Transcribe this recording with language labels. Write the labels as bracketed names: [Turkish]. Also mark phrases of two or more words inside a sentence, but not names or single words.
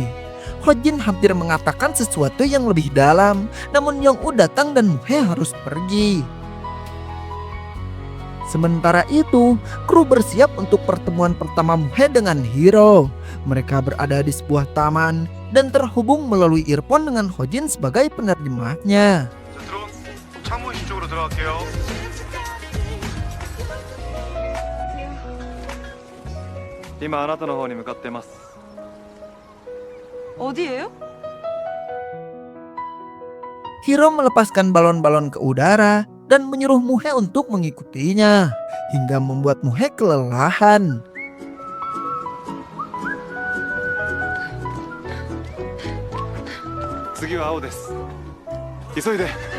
[Indonesian] Hojin hampir mengatakan sesuatu yang lebih dalam, namun Yong-woo datang dan Muhe harus pergi. Sementara itu, kru bersiap untuk pertemuan pertama Muhe dengan Hiro. Mereka berada di sebuah taman dan terhubung melalui earphone dengan Hojin sebagai penerjemahnya. [Korean] 창문 이쪽으로 들어갈게요. [Japanese] 今あなたの方に向かってます。 [Korean] 어디예요? [Indonesian] Hiro melepaskan balon-balon ke udara dan menyuruh Muhe untuk mengikutinya, hingga membuat Muhe kelelahan. [Japanese] 次は青です。急いで。